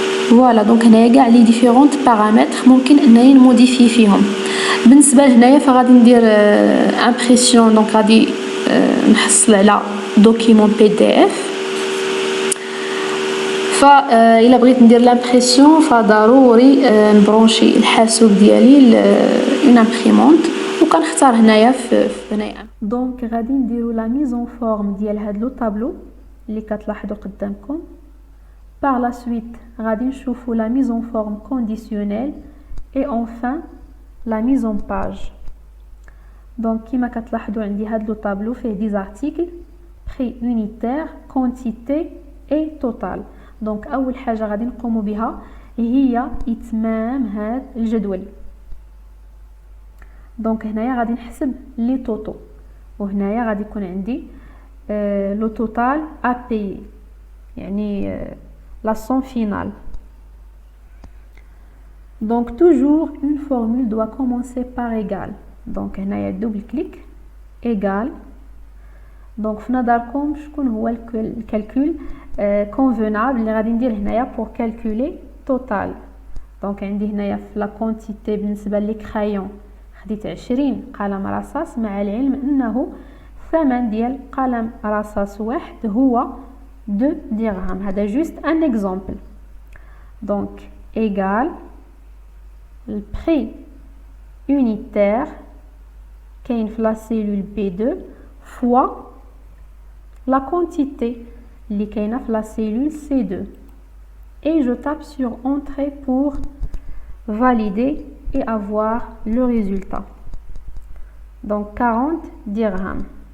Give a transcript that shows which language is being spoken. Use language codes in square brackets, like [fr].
[fr] Voilà, donc [ar] هنايا كاع [fr] les différents paramètres [ar] ممكن انني نموديفي فيهم. بالنسبه لهنايا فغادي ندير impression. donc غادي نحصل على document PDF. فإلا بغيت ندير l'impression فضروري نبرونشي الحاسوب ديالي une imprimante وكنختار هنايا في هنايا. دونك غادي نديرو لا ميز اون فورم ديال هاد لو طابلو اللي كتلاحظوا قدامكم. [fr] Par la suite [ar] غادي نشوفوا [fr] la mise en forme conditionnelle et enfin la mise en page. [ar] Donc كما كتلاحظوا عندي هاد لو طابلو فيه دي articles [fr] prix unitaire, quantité et total. [ar] دونك اول حاجه غادي نقوموا بها هي اتمام هاد الجدول. دونك هنايا غادي نحسب لي توتو وهنايا غادي يكون عندي لو توتال ا بي يعني [fr] la somme finale. Donc toujours une formule doit commencer par égal. Donc هنايا double clic égal. [ar] Donc في نظركم شكون هو الكالكول convenable اللي غادي ندير هنايا [fr] pour calculer total. [ar] Donc عندي هنايا في لا quantité بالنسبه لي كرايون خديت 20 قلم رصاص مع العلم انه ثمن ديال قلم رصاص واحد هو 2 dirhams. هذا [fr] juste un exemple. Donc égal le prix unitaire كاين في la cellule B2 fois la quantité [ar] اللي كاينه في [fr] la cellule C2 et je tape sur entrée pour valider et avoir le résultat. Donc 40 dirhams.